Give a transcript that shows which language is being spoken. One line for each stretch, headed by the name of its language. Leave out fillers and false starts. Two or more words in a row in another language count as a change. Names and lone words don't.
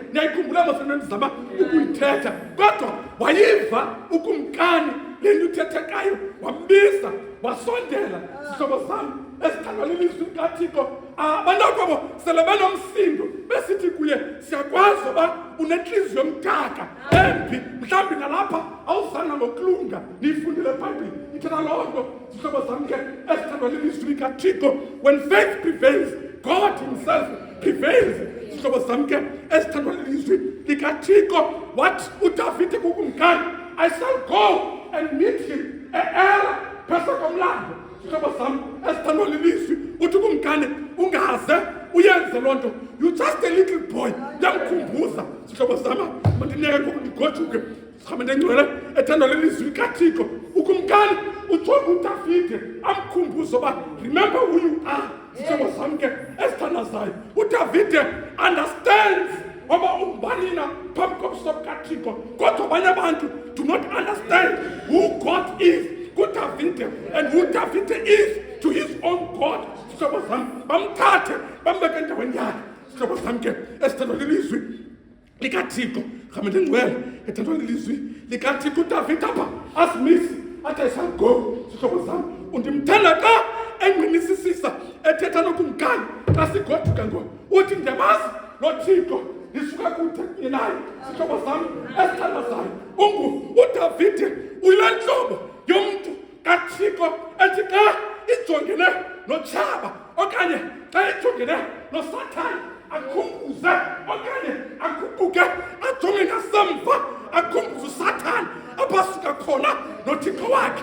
Xhosa: Ndiyayikhumbula mosento ndizama ukuyithetha, kodwa wayiva ukumkani le nto uthethekayo, wambiza wasondela zihlobo zam ezithandwa lilizwi likaThixo. Abanakwabo sele benomsindo besithi kuye, siyakwazi uba unentliziyo yomdaka embi, mhlawumbi nalapha awuzanga ngokulunga. Niyifundile eBhayibhile ithetha loo nto zihlobo zam ke ezithandwa lilizwi likaThixo.
English: When faith prevails, God himself prevails
Xhosa: zihlobo zam ke ezithandwa lilizwi likaThixo. What uDavide kukumkani,
English: I shall go and meet him
Xhosa: eEla phezu komlambo zihlobo zam ezithandwa lilizwi. Uthi kumkani ungaze uyenze loo nto,
English: you just a little boy.
Xhosa: Ndiyamkhumbuza zihlobo zam, mandineke ngoku ndigoduke sihambe ngcwele ethandwa lilizwi likaThixo. Ukumkani ujonge uDavide amkhumbuza uba
English: remember who you are
Xhosa: zihlobo zam ke ezithandazayo.
English: uDavide understands
Xhosa: oba ungubani na phambi kobuso bukaThixo, kodwa abanye abantu
English: do not understand who God is kuDavide and who David is to his own God.
Xhosa: Zihlobo zam, bamthathe bambeke endaweni yakhe zihlobo zam ke ezithandwa lilizwi likaThixo. Hambe ndingcwele ethandwa lilizwi likaThixo. uDavide apha asimisi athi
English: I shall go
Xhosa: zihlobo zam. Undimthanda xa engqinisisisa ethetha nokumkani xa sigoduka ngo uthi ndiyamazi lo Thixo ndisuka kude kunye naye zihlobo zam ezithandazayo. uDavide uyile ntlobo yomntu kaThixo ethi xa ijongene notshaba okanye xa ijongene noSathane akhumbuze okanye aguquke ajonge ngasemva akhumbuze uSathane abasuka khona noThixo wakhe.